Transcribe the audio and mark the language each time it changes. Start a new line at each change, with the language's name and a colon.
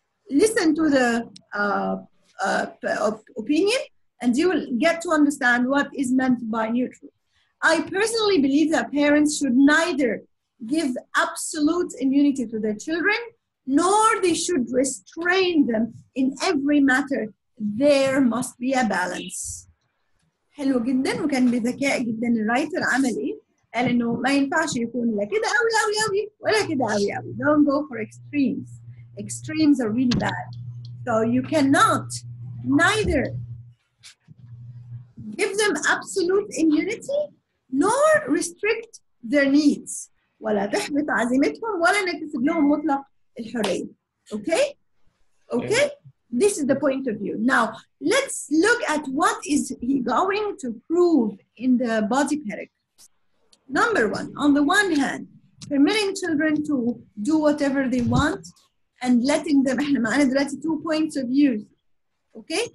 English: Listen to the opinion, and you will get to understand what is meant by neutral. I personally believe that parents should neither give absolute immunity to their children, nor they should restrain them in every matter. There must be a balance.
Arabic: حلو جدا، وكان بذكاء جدا الرايتر عمل ايه؟ قال انه ما ينفعش يكون لا كده قوي قوي قوي ولا كده قوي قوي.
English: Don't go for extremes. Extremes are really bad. So you cannot neither give them absolute immunity nor restrict their needs.
Arabic: ولا تحبط عزيمتهم ولا نكتسب لهم مطلق الحرية.
English: Okay? Okay? This is the point of view. Now, let's look at what is he going to prove in the body paragraphs. Number one, on the one hand, permitting children to do whatever they want and letting them,
Arabic: احنا معانا دلوقتي
English: 2 points of view, okay?